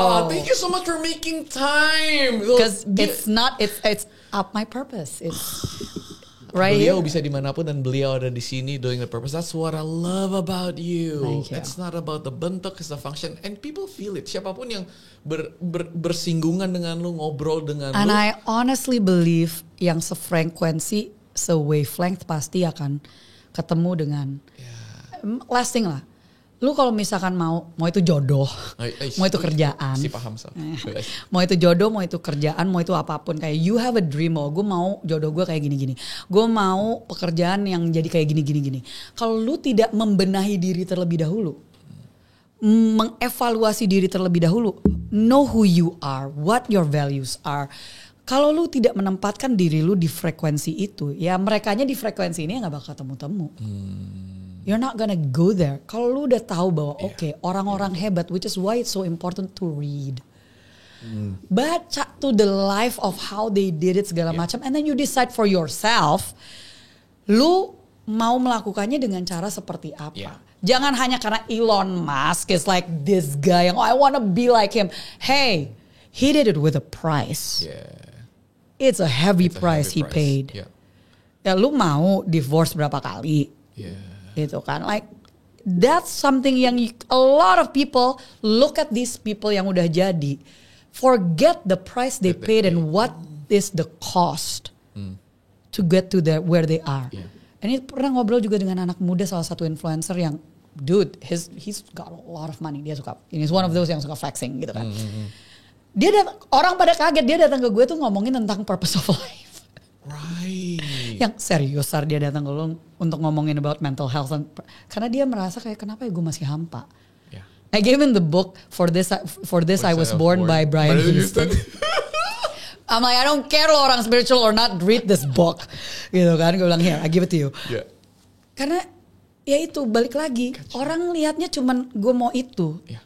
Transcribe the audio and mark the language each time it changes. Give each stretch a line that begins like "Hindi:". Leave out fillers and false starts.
English: Oh, thank you so much for making time. Because it's up my purpose. It's right
Indonesian: beliau
English: here.
Indonesian: Bisa dimanapun dan beliau ada di sini
English: doing the purpose. That's what I love about you. Thank you. It's not about the bentuk, it's the function. And people feel it.
Indonesian: Siapapun yang bersinggungan dengan lu, ngobrol dengan lu. And lu.
English: I honestly believe
Indonesian: yang sefrekuensi, se-wavelength pasti akan ketemu dengan lasting lah. Lu kalau misalkan mau itu jodoh, mau itu kerjaan, paham so. Mau itu jodoh, mau itu kerjaan, mau itu apapun, kayak
English: you have a dream,
Indonesian: gue mau jodoh gue kayak gini-gini, gue mau pekerjaan yang jadi kayak gini-gini. Kalau lu tidak membenahi diri terlebih dahulu, mengevaluasi diri terlebih dahulu,
English: know who you are, what your values are.
Indonesian: Kalau lu tidak menempatkan diri lu di frekuensi itu, ya merekanya di frekuensi ini nggak bakal temu-temu.
English: You're not gonna go there.
Indonesian: Kalau lu udah tahu bahwa orang-orang hebat,
English: which is why it's so important to read. Baca to the life of how they did it
Indonesian: segala macam,
English: and then you decide for yourself,
Indonesian: lu mau melakukannya dengan cara seperti apa. Jangan hanya karena
English: Elon Musk is like this guy yang I wanna be like him. Hey, he did it with a price. It's a heavy price he paid.
Indonesian: Ya lu mau divorce berapa kali? Gitu kan,
English: like that's something yang a lot of people look at these people
Indonesian: yang udah jadi,
English: forget the price they paid and what is the cost to get to where they are.
Indonesian: Ini pernah ngobrol juga dengan anak muda, salah satu influencer yang
English: dude, he's got a lot of money,
Indonesian: dia suka, ini
English: is one of those
Indonesian: yang suka flexing gitu kan. Dia orang pada kaget, dia datang ke gue tuh ngomongin tentang purpose of life.
English: Right.
Indonesian: Yang serius, dia datang ke lu untuk ngomongin
English: about mental health,
Indonesian: karena dia merasa kayak kenapa ya gue masih hampa.
English: I gave him the book for this I was born by Brian Houston. I'm like, I don't care
Indonesian: lo orang spiritual
English: or not, read this book.
Indonesian: Gitu kan, gue bilang
English: here, I give it to you.
Indonesian: Karena ya itu balik lagi, orang lihatnya cuman gue mau itu.